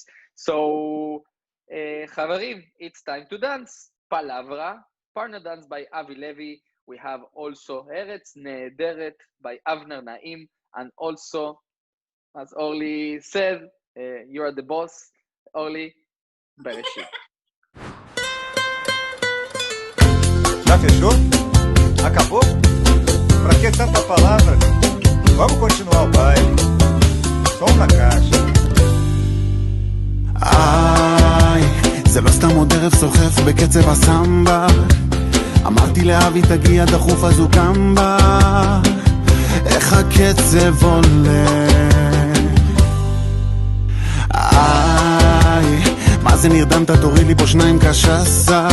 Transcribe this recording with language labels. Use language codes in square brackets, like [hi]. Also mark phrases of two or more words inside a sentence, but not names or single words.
[en] So Chavarim, it's time to dance. Palavra, partner dance by Avi Levy. We have also Eretz Nehederet by Avner Naim, and also, as Orly said, you are the boss, Orly, Bereshit. [pt] Já fechou? Acabou? Pra que tanta palavra? Vamos continuar o baile. Som na caixa. [he] איי, זה לא סתם עוד ערב סוחף בקצב הסמבה. אמרתי לאבי תגיע דחוף אז הוא קם בה. איך הקצב עולה. איי, מה זה נרדמת תוריד לי פה שניים קשסה.